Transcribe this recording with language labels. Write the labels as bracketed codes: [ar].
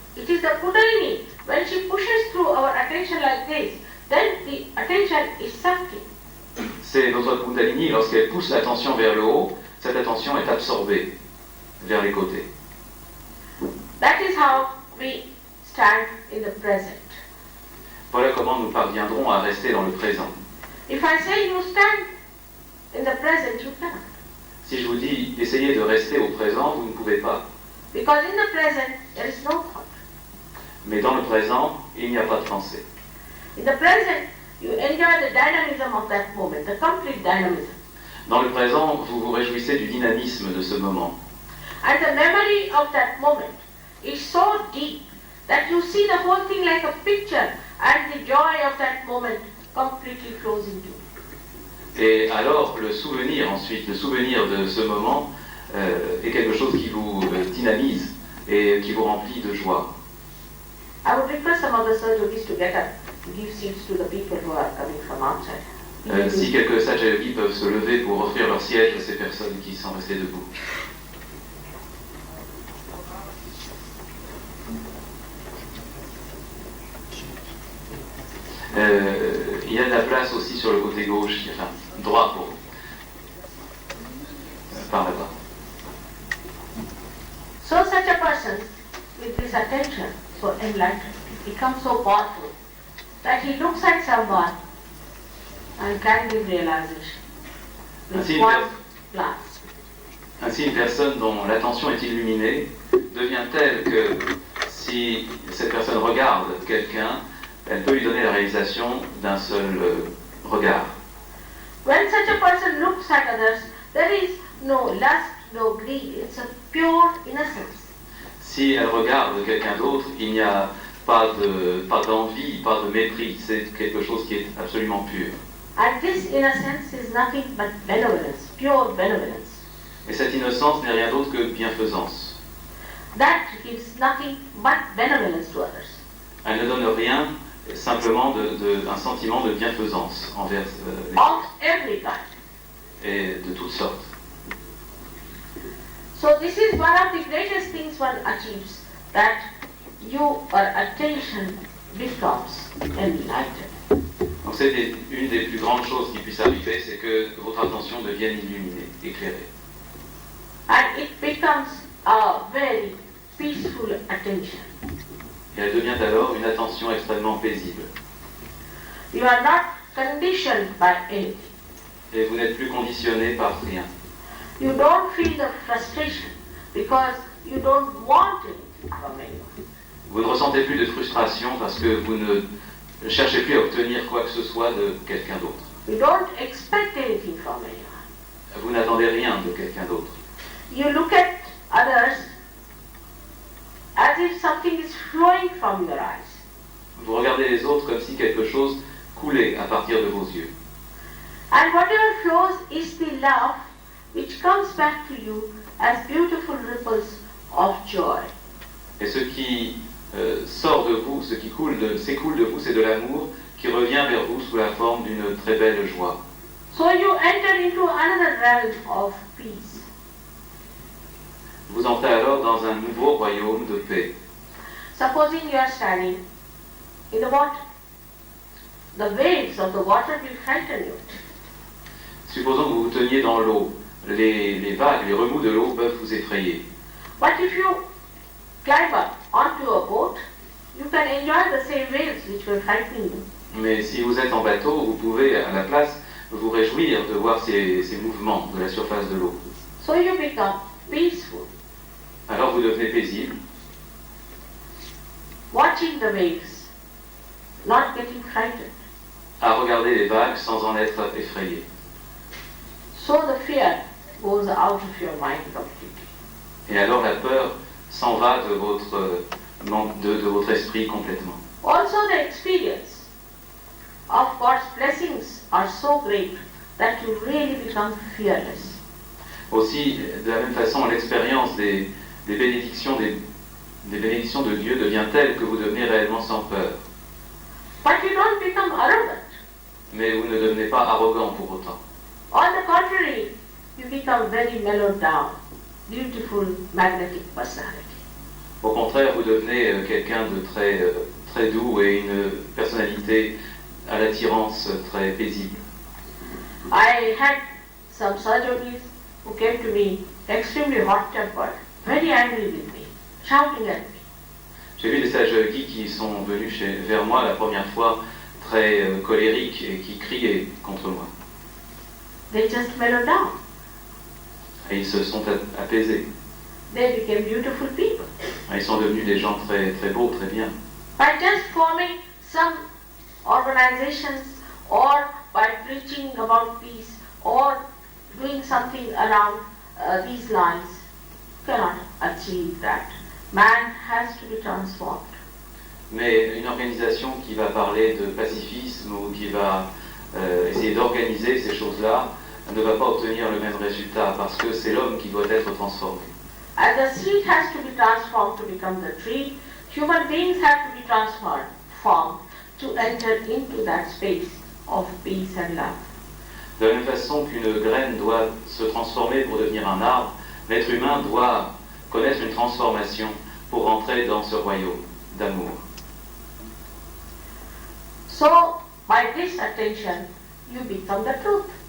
[en] It is the Kundalini. When she pushes through our attention like this, then the attention is sucking. [fr] C'est notre Kundalini, lorsqu'elle pousse l'attention vers le haut, cette attention est absorbée vers les côtés. [en] That is how we stand in the present. [fr] Voilà comment nous parviendrons à rester dans le présent. [en] If I say you stand in the present, you cannot. [fr] Si je vous dis essayez de rester au présent, vous ne pouvez pas. [en] Because in the present, there is no thought. [fr] Mais dans le présent, il n'y a pas de pensée. [en] In the present, you enjoy the dynamism of that moment, the complete dynamism. [fr] Dans le présent, vous vous réjouissez du dynamisme de ce moment. [en] And the memory of that moment is so deep that you see the whole thing like a picture and the joy of that moment completely flows into it. [fr] Et alors, le souvenir ensuite, le souvenir de ce moment est quelque chose qui vous dynamise et qui vous remplit de joie. [en] I would request some of the Sahaja-yogis to get up, give seats to the people who are coming from outside. [fr] Si quelques Sahaja-yogis peuvent se lever pour offrir leur siège à ces personnes qui sont restées debout. Il y a de la place aussi sur le côté gauche, enfin droit pour par là-bas. [en] So such a person with this attention, so enlightened, becomes so powerful that he looks at someone and can give realization with [fr] Ainsi, [en] one glance. [fr] Ainsi, une personne dont l'attention est illuminée devient telle que si cette personne regarde quelqu'un, elle peut lui donner la réalisation d'un seul regard. [en] When such a person looks at others, there is no lust, no greed, it's a pure innocence. [fr] Si elle regarde quelqu'un d'autre, il n'y a pas d'envie, pas de mépris, c'est quelque chose qui est absolument pur. [en] And this innocence is nothing but benevolence, pure benevolence. [fr] Et cette innocence n'est rien d'autre que bienfaisance. [en] That gives nothing but benevolence to others. [fr] Elle ne donne rien, simplement un sentiment de bienfaisance envers les [en] Of [fr] autres, [en] every kind. [fr] et de toutes sortes. [en] So this is one of the greatest things one achieves, that your attention becomes enlightened. [fr] Donc c'est une des plus grandes choses qui puisse arriver, c'est que votre attention devienne illuminée, éclairée. [en] And it becomes a very peaceful attention. [fr] Et elle devient alors une attention extrêmement paisible. [en] You are not conditioned by anything. [fr] Et vous n'êtes plus conditionné par rien. [en] You don't feel the frustration because you don't want anything from anyone. [fr] Vous ne ressentez plus de frustration parce que vous ne cherchez plus à obtenir quoi que ce soit de quelqu'un d'autre. [en] You don't expect anything from anyone. [fr] Vous n'attendez rien de quelqu'un d'autre. [en] You look at others as if something is flowing from your eyes. [fr] Vous regardez les autres comme si quelque chose coulait à partir de vos yeux. [en] And whatever flows is the love which comes back to you as beautiful ripples of joy. [fr] Et ce qui sort de vous, ce qui s'écoule de vous, c'est de l'amour qui revient vers vous sous la forme d'une très belle joie. [en] So you enter into another realm of peace. [fr] Vous entrez alors dans un nouveau royaume de paix. [en] Supposing you are standing in the water. The waves of the water will frighten you. [fr] Supposons que vous vous teniez dans l'eau. Les vagues, les remous de l'eau peuvent vous effrayer. [en] But if you climb up onto a boat, you can enjoy the same waves which were frightening you. [fr] Mais si vous êtes en bateau, vous pouvez à la place vous réjouir de voir ces mouvements de la surface de l'eau. [en] So you become peaceful, [fr] Alors vous devenez paisible, [en] watching the waves, not getting frightened. [fr] à regarder les vagues sans en être effrayé. [en] So the fear goes out of your mind completely. [fr] Et alors la peur s'en va de votre esprit complètement. [en] Also the experience of God's blessings are so great that you really become fearless. [fr] Aussi, de la même façon, l'expérience des bénédictions, des bénédictions de Dieu devient telle que vous devenez réellement sans peur. [en] But you don't become arrogant. [fr] Mais vous ne devenez pas arrogant pour autant. [en] On the contrary, you become very mellowed down, beautiful, magnetic personality. [fr] Au contraire, vous devenez quelqu'un de très doux et une personnalité à l'attirance très paisible. [en] I had some surgeons who came to me extremely hot-tempered, very angry with me, shouting at me. [fr] J'ai vu des sages-guides qui sont venus vers moi la première fois très colériques et qui criaient contre moi. [en] They just mellowed down. [fr] Et ils se sont apaisés. [en] They became beautiful people. [fr] Ils sont devenus des gens très beaux, très bien. [en] By just forming some organizations or by preaching about peace or doing something around these lines, you cannot achieve that. Man has to be transformed. [fr] Mais une organisation qui va parler de pacifisme ou qui va essayer d'organiser ces choses-là ne va pas obtenir le même résultat parce que c'est l'homme qui doit être transformé. [en] As the seed has to be transformed to become the tree, human beings have to be transformed to enter into that space of peace and love. [fr] De la même façon qu'une graine doit se transformer pour devenir un arbre, l'être humain doit connaître une transformation pour entrer dans ce royaume d'amour. [en] So, by this attention, you become the truth.